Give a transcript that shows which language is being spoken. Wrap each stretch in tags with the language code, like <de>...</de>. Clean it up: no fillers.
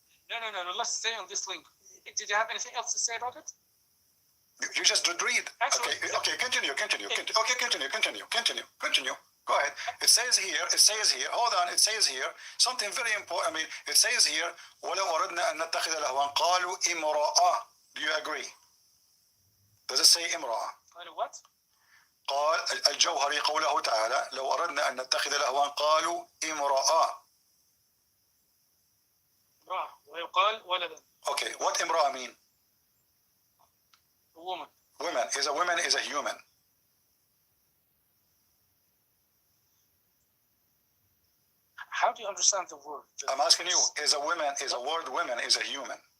<en>No. Let's stay on this link. Did you have anything else to say about it? You just did read. Actually, okay, continue. Continue. Go ahead. It says here, hold on, it says here, something very important. I mean, it says here,</en> <ar>وَلَوْ أَرَدْنَا أَن نَتَّخِذَ لَهْوًا قَالُوا إِمْرَأَةٌ.</ar> <en>Do you agree? Does it say إمرأة? What?</en> <ar>قال الجوهري قوله تعالى لو أردنا أن نتخذ لهوا قالوا امرأة. ويقال ولدا.</ar> <en>Okay, what امرأة mean? A woman. Woman is a human. How do you understand the word? I'm asking you, is a human?</en>